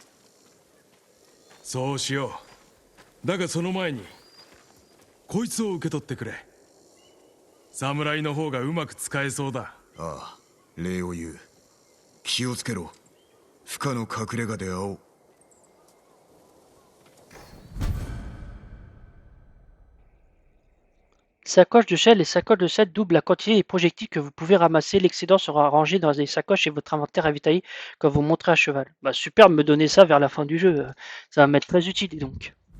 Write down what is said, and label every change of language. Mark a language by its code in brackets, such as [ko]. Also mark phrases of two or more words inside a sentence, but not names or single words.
[ja] そうしよう。だがその前にこいつを受け取ってくれ。侍の方がうまく使えそうだ。ああ、礼を言う。気をつけろ。不可の隠れ家で会おう。 [fr] Sacoche de sel. Les sacoches de sel doublent la quantité des projectiles que vous pouvez ramasser. L'excédent sera rangé dans des sacoches et votre inventaire ravitaillé quand vous monterez à cheval. Bah super de me donner ça vers la fin du jeu. Ça va m'être très utile donc.